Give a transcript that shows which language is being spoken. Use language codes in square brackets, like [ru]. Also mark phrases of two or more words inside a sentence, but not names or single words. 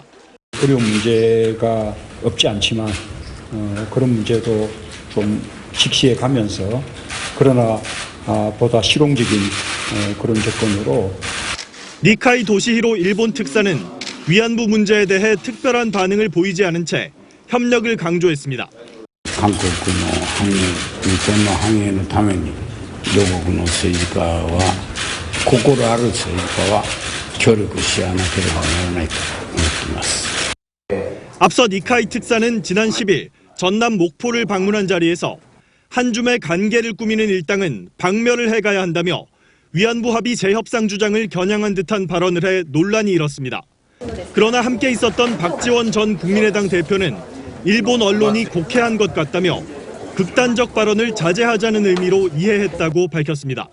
[ko] 어려운 문제가 없지 않지만 그런 문제도 좀 직시해 가면서 그러나 보다 실용적인 그런 접근으로 니카이 도시히로 일본 특사는 위안부 문제에 대해 특별한 반응을 보이지 않은 채 협력을 강조했습니다. [ja] 韓国の反映、日本の反映のために両国の政治家は心ある政治家は協力し合わなければならないと思っています。 [ko] 앞서 니카이 특사는 지난 10일 전남 목포를 방문한 자리에서 한 줌의 관계를 꾸미는 일당은 박멸을 해가야 한다며 위안부 합의 재협상 주장을 겨냥한 듯한 발언을 해 논란이 일었습니다. 그러나 함께 있었던 박지원 전 국민의당 대표는 일본 언론이 곡해한 것 같다며 극단적 발언을 자제하자는 의미로 이해했다고 밝혔습니다.